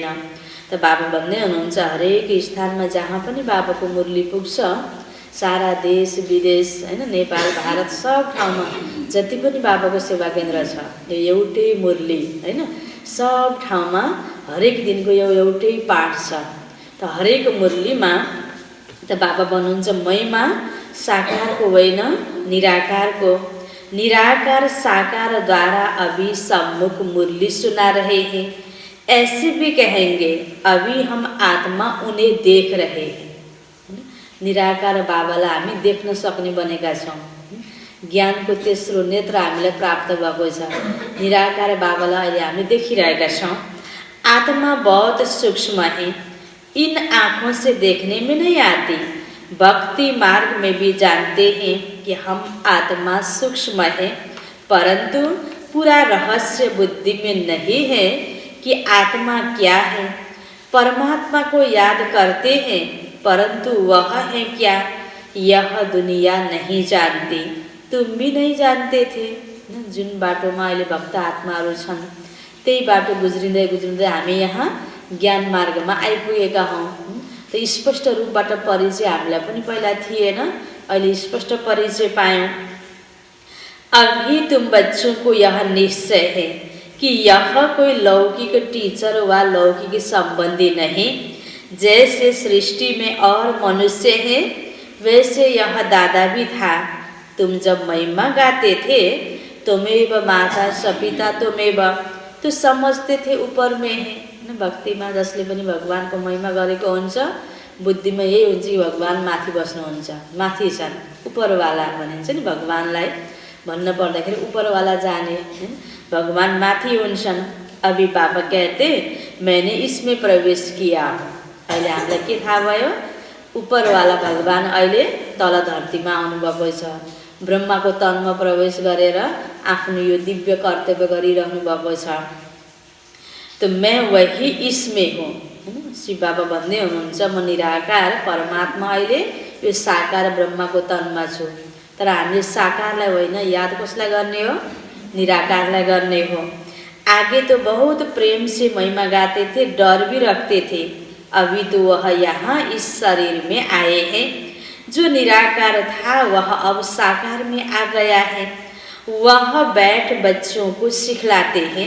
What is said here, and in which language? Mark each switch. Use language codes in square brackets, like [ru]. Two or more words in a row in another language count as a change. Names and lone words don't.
[ne] त बाबा भन्दै हुनुहुन्छ हरेक स्थानमा जहाँ पनि बाबाको मुरली पुग्छ, सारा देश विदेश, हैन, नेपाल भारत सब ठाउँमा जति पनि बाबाको सेवा केन्द्र छ यो एउटै मुरली, हैन, सब ठाउँमा हरेक दिनको यो एउटै पाठ छ। त हरेक मुरलीमा त बाबा भन्नुहुन्छ महिमा साकारको होइन, निराकारको। [hi] निराकार साकार द्वारा अभी सम्मुख मुरली सुना रहे हैं, ऐसे भी कहेंगे अभी हम आत्मा उन्हें देख रहे हैं। [ne] निराकार बाबालाई हामी देख्न सक्ने बनेका छौँ। ज्ञानको तेस्रो नेत्र हामीलाई प्राप्त भएको छ। निराकार बाबालाई अहिले हामी देखिरहेका छौँ। [hi] आत्मा बहुत सूक्ष्म है, इन आँखों से देखने में नहीं आती। भक्ति मार्ग में भी जानते हैं कि हम आत्मा सूक्ष्म है, परंतु पूरा रहस्य बुद्धि में नहीं है कि आत्मा क्या है। परमात्मा को याद करते हैं, परंतु वह है क्या यह दुनिया नहीं जानती। तुम भी नहीं जानते थे। [ne] जुन बाटोमा अहिले भक्त आत्माहरू छन् त्यही बाटो गुज्रिँदै गुज्रिँदै हामी यहाँ ज्ञान मार्गमा आइपुगेका हौँ। त स्पष्ट रूपबाट परिचय हामीलाई पनि पहिला थिएन, अहिले स्पष्ट परिचय पायौँ। [hi] अभी तुम बच्चों को यह निश्चय है कि यह कोई लौकिक टीचर व लौकिक संबंधी नहीं। जैसे सृष्टि में और मनुष्य है वैसे यह दादा भी था। तुम जब महिमा गाते थे [sa] तुमेव माता सपिता तुमेव, [hi] तो समझते थे ऊपर में है। [ne] भक्तिमा जसले पनि भगवानको महिमा गरेको हुन्छ बुद्धिमा यही हुन्छ कि भगवान माथि बस्नुहुन्छ, माथि छन्, उपरवाला भनिन्छ नि भगवानलाई। भन्न पर्दाखेरि [hi] उपरवाला जाने, [ne] भगवान माथि हुन्छन्। [hi] अभी बाबा कहते मैंने इसमें प्रवेश किया। [ne] अहिले हामीलाई के थाहा भयो, उपरवाला भगवान अहिले तल धरतीमा आउनुभएको छ। ब्रह्माको तनमा प्रवेश गरेर आफ्नो यो दिव्य कर्तव्य गरिरहनु भएको छ। [hi] तो मैं वही इसमें हूँ। [ne] शिव बाबा भन्दै हुनुहुन्छ म निराकार परमात्मा अहिले यो साकार ब्रह्माको तनमा छु। तर हामीले साकारलाई होइन, याद कसलाई गर्ने हो, निराकारलाई गर्ने हो। [hi] आगे तो बहुत प्रेम से महिमा गाते थे, डर भी रखते थे। अभी तो वह यहाँ इस शरीर में आए हैं। जो निराकार था वह अब साकार में आ गया है। वह बैठ बच्चों को सिखलाते हैं।